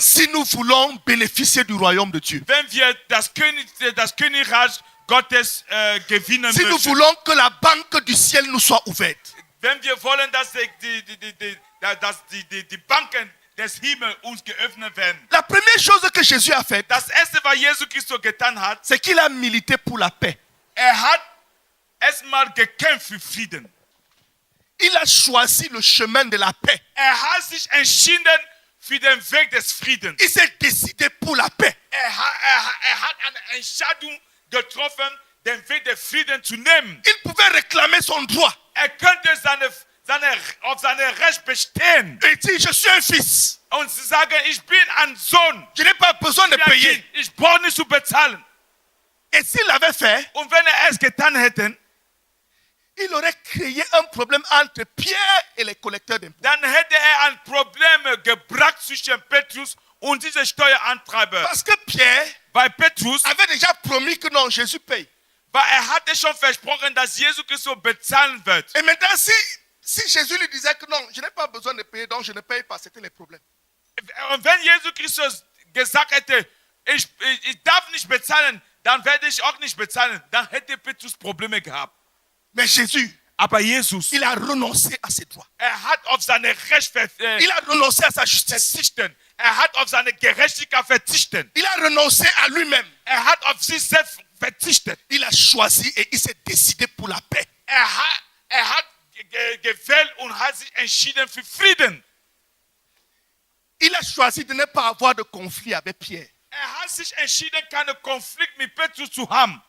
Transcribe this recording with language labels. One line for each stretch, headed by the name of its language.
French: si nous voulons bénéficier du royaume de Dieu.
German: wenn wir das Königreich Gottes gewinnen
French: Si nous
German: möchten.
French: voulons que la banque du ciel nous soit ouverte.
German: Wenn wir wollen, dass die Banken des Himmels uns geöffnet werden.
French: La première chose que Jésus a faite,
German: Das erste, was Jesus Christus getan hat,
French: c'est qu'il a milité pour la paix.
German: hat erstmal gekämpft für Frieden.
French: Il a choisi le chemin de la paix.
German: Hat sich entschieden für den Weg des Friedens.
French: Il s'est décidé pour la paix.
German: Hat eine Entscheidung getroffen, den Weg der Frieden zu nehmen.
French: Il pouvait réclamer son droit.
German: Könnte auf seine Recht bestehen
French: Et dit, je suis un fils.
German: und sagen, ich bin ein Sohn.
French: Je n'ai pas besoin de payer.
German: Ich brauche nicht zu bezahlen.
French: Et s'il l'avait fait,
German: Und wenn es getan hätte,
French: il aurait créé un problème entre Pierre et les collecteurs d'impôts.
German: dann hätte ein Problem gebracht zwischen Petrus und diese Steuerantreiber.
French: Parce que Pierre
German: Weil Petrus,
French: avait déjà promis que non, Jésus paye.
German: weil hatte schon versprochen, dass Jesus Christus bezahlen wird.
French: Et maintenant, si Jésus lui disait que non, je n'ai pas besoin de payer, donc je ne paye pas, c'était les problèmes.
German: Und wenn Jesus Christus gesagt hätte, ich darf nicht bezahlen, dann werde ich auch nicht bezahlen, dann hätte Petrus Probleme gehabt.
French: Mais Jésus,
German: Aber Jesus,
French: il a renoncé à ses droits.
German: hat auf seine Recht
French: Il a renoncé à sa justice.
German: verzichten. Hat auf seine Gerechtigkeit verzichten.
French: Il a renoncé à lui-même.
German: Hat auf sich selbst verzichtet.
French: Il a choisi et il s'est décidé pour la paix.
German: Hat gewählt und hat sich entschieden für Frieden.
French: Il a choisi de ne pas avoir de conflit avec Pierre.
German: Hat sich entschieden, keinen Konflikt mit Petrus zu haben.